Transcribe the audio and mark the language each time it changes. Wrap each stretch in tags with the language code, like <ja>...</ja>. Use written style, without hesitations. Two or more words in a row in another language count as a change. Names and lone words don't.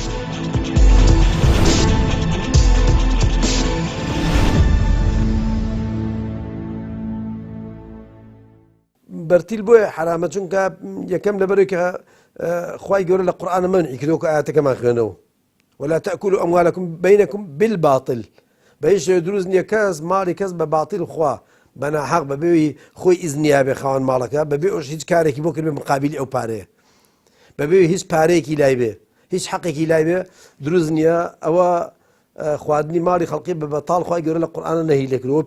<ckb>بەرتیل بۆیە حرامە، چونکە یەکەم لەبەرەوەی کە خوای گەورە لە قورئانە مەنعی کردووە کە ئاەتەکەمان خوێنەوە</ckb> <ar>ولا تأكلوا أموالكم بينكم بالباطل.</ar> <ckb>بەهیچ شێوە دروست نییە کەس ماڵی کەس بە باتیل خوا بە ناحەق بەبێ خۆی ئیزنیا بێ خاوەن ماڵەکە، بەبێ ئەوش هیچ کارێکی بۆ کرد بێ مقابلی ئەو پارەیە، بەبێ هیچ پارەیەکی لای بێ، هیچ حەقێکی لای بێ، دروست نییە. ئەوە خواردنی ماڵی خەڵقی بە بەتاڵ خوای گەورە لە قورئانە نەهی لێ کردووە.</ckb>